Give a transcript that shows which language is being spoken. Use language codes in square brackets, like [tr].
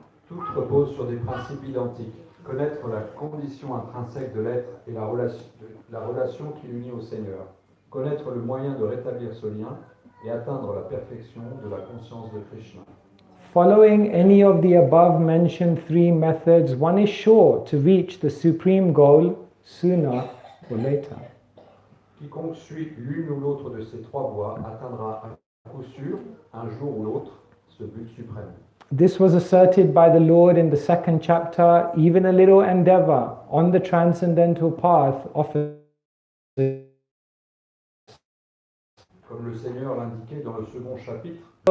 [fr] Tout repose sur des principes identiques. Connaître la condition intrinsèque de l'être et la relation qui l'unit au Seigneur. Connaître le moyen de rétablir ce lien et atteindre la perfection de la conscience de Krishna. [en] Following any of the above mentioned three methods, one is sure to reach the supreme goal sooner or later. [fr] Quiconque suit l'une ou l'autre de ces trois voies atteindra à coup sûr, un jour ou l'autre, ce but suprême. [en] This was asserted by the Lord in the second chapter. Even a little endeavor on the transcendental path offers. [fr] Comme le Seigneur l'indiquait dans le second chapitre,